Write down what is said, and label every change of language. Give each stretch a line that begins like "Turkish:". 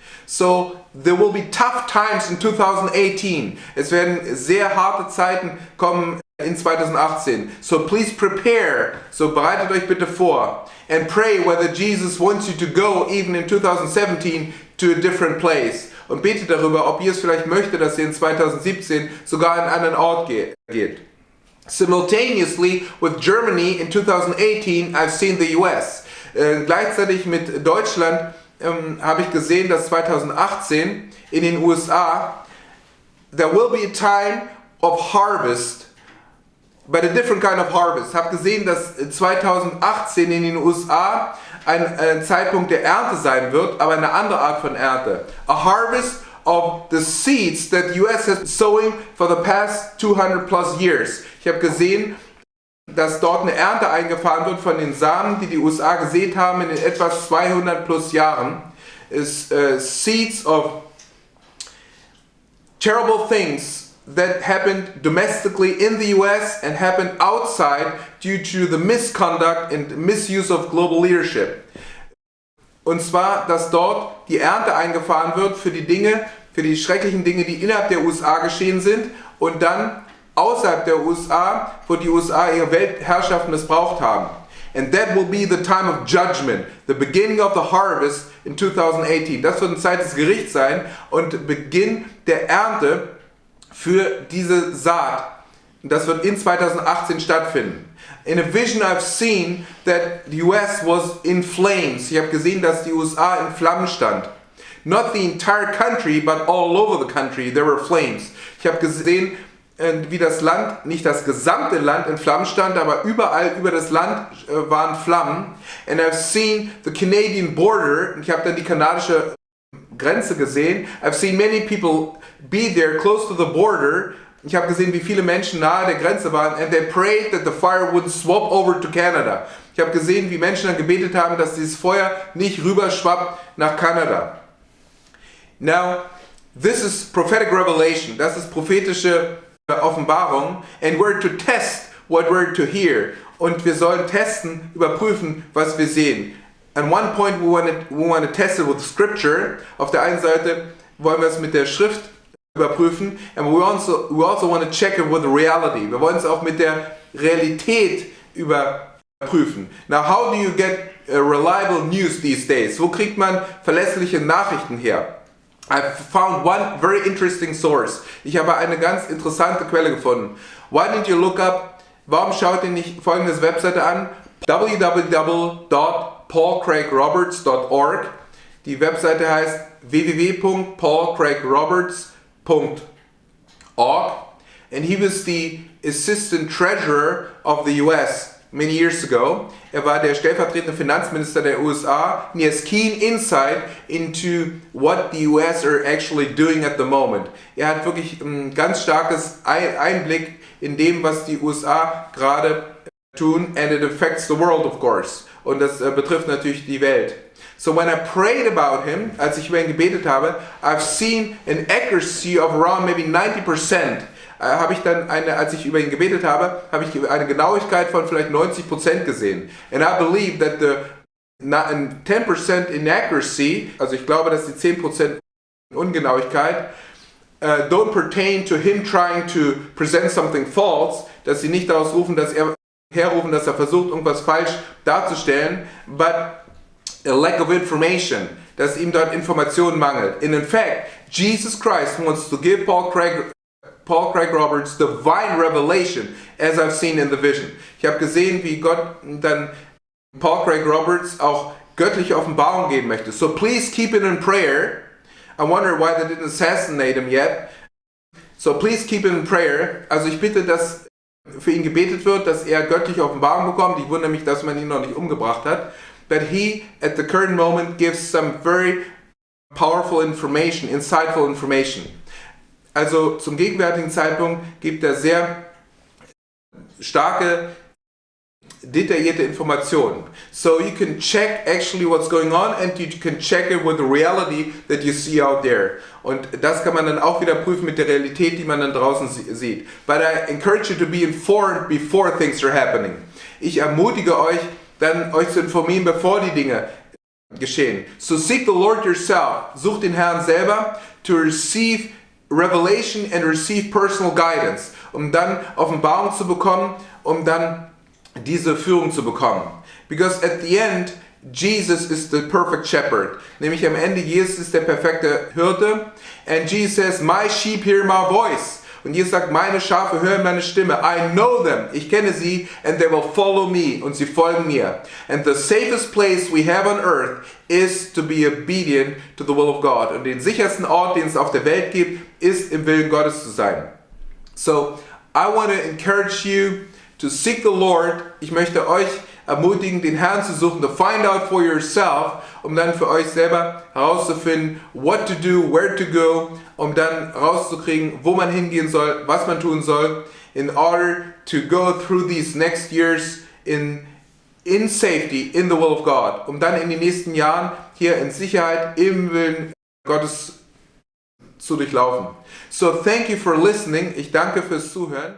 English: So, there will be tough times in 2018.
German: Es werden sehr harte Zeiten kommen in 2018.
English: So please prepare.
German: So bereitet euch bitte vor.
English: And pray whether Jesus wants you to go even in 2017 to a different place.
German: Und betet darüber, ob Jesus vielleicht möchte, dass ihr in 2017 sogar an einen anderen Ort geht.
English: Simultaneously with Germany in 2018, I've seen the US.
German: Gleichzeitig mit Deutschland habe ich gesehen, dass 2018 in den USA
English: there will be a time of harvest, but a different kind of harvest.
German: Ich habe gesehen, dass 2018 in den USA ein Zeitpunkt der Ernte sein wird, aber eine andere Art von Ernte.
English: A harvest of the seeds that the US has been sowing for the past 200 plus years.
German: Ich habe gesehen, dass dort eine Ernte eingefahren wird von den Samen, die USA gesät haben in den etwas 200 plus Jahren.
English: Is seeds of terrible things that happened domestically in the US and happened outside due to the misconduct and misuse of global leadership.
German: Und zwar, dass dort die Ernte eingefahren wird für die schrecklichen Dinge, die innerhalb der USA geschehen sind und dann außerhalb der USA, wo die USA ihre Weltherrschaft missbraucht haben.
English: And that will be the time of judgment, the beginning of the harvest in 2018.
German: Das wird eine Zeit des Gerichts sein und Beginn der Ernte für diese Saat. Das wird in 2018 stattfinden.
English: In a vision I've seen that the US was in flames.
German: Ich habe gesehen, dass die USA in Flammen stand.
English: Not the entire country, but all over the country there were flames.
German: Ich habe gesehen, wie das Land, nicht das gesamte Land in Flammen stand, aber überall über das Land waren Flammen.
English: And I've seen the Canadian border.
German: Ich habe dann die kanadische Grenze gesehen.
English: I've seen many people be there close to the border.
German: Ich habe gesehen, wie viele Menschen nahe der Grenze waren.
English: And they prayed that the fire wouldn't swap over to Canada.
German: Ich habe gesehen, wie Menschen dann gebetet haben, dass dieses Feuer nicht rüberschwappt nach Kanada.
English: Now, this is prophetic revelation.
German: Das ist prophetische Offenbarung.
English: And we're to test what we're to hear.
German: Und wir sollen testen, überprüfen, was wir sehen.
English: At one point we want to test it with scripture.
German: Auf der einen Seite wollen wir es mit der Schrift überprüfen.
English: And we also want to check it with reality.
German: Wir wollen es auch mit der Realität überprüfen.
English: Now, how do you get reliable news these days?
German: Wo kriegt man verlässliche Nachrichten her?
English: I found one very interesting source.
German: Ich habe eine ganz interessante Quelle gefunden.
English: Why didn't you look up?
German: Warum schaut ihr nicht folgendes Webseite an? www.paulcraigroberts.org. Die Webseite heißt www.paulcraigroberts.org.
English: And he was the assistant treasurer of the US many years ago.
German: Er war der stellvertretende Finanzminister der USA.
English: And he has keen insight into what the US are actually doing at the moment.
German: Er hat wirklich ein ganz starkes Einblick in dem, was die USA gerade tun.
English: And it affects the world, of course.
German: Und das betrifft natürlich die Welt.
English: So when I prayed about him,
German: als ich über ihn gebetet habe,
English: I've seen an accuracy of around maybe 90%.
German: Habe ich dann als ich über ihn gebetet habe, habe ich eine Genauigkeit von vielleicht 90% gesehen.
English: And I believe that the 10% inaccuracy,
German: also ich glaube, dass die 10% Ungenauigkeit
English: don't pertain to him trying to present something false,
German: dass sie nicht daraus herrufen, dass er versucht, irgendwas falsch darzustellen,
English: but a lack of information,
German: dass ihm dort Informationen mangelt.
English: And in fact, Jesus Christ wants to give Paul Craig Roberts divine revelation, as I've seen in the vision.
German: Ich habe gesehen, wie Gott dann Paul Craig Roberts auch göttliche Offenbarung geben möchte.
English: So please keep it in prayer. I wonder why they didn't assassinate him yet. So please keep it in prayer.
German: Also ich bitte, dass für ihn gebetet wird, dass er göttliche Offenbarung bekommt. Ich wundere mich, dass man ihn noch nicht umgebracht hat.
English: But he, at the current moment, gives some very powerful information, insightful information.
German: Also zum gegenwärtigen Zeitpunkt gibt er sehr starke, detaillierte Informationen.
English: So you can check actually what's going on and you can check it with the reality that you see out there.
German: Und das kann man dann auch wieder prüfen mit der Realität, die man dann draußen sieht.
English: But I encourage you to be informed before things are happening.
German: Ich ermutige euch, dann euch zu informieren, bevor die Dinge geschehen.
English: So seek the Lord yourself.
German: Sucht den Herrn selber
English: to receive revelation and receive personal guidance,
German: um dann Offenbarung zu bekommen, um dann diese Führung zu bekommen.
English: Because at the end, Jesus is the perfect shepherd.
German: Nämlich am Ende, Jesus ist der perfekte Hirte.
English: And Jesus says, my sheep hear my voice.
German: Und Jesus sagt, meine Schafe hören meine Stimme.
English: I know them.
German: Ich kenne sie.
English: And they will follow me.
German: Und sie folgen mir.
English: And the safest place we have on earth is to be obedient to the will of God.
German: Und den sichersten Ort, den es auf der Welt gibt, ist im Willen Gottes zu sein.
English: So, I want to encourage you to seek the Lord.
German: Ich möchte euch ermutigen, den Herrn zu suchen,
English: to find out for yourself,
German: um dann für euch selber herauszufinden,
English: what to do, where to go,
German: um dann rauszukriegen, wo man hingehen soll, was man tun soll,
English: in order to go through these next years in safety, in the will of God,
German: um dann in den nächsten Jahren hier in Sicherheit im Willen Gottes zu durchlaufen.
English: So thank you for listening.
German: Ich danke fürs Zuhören.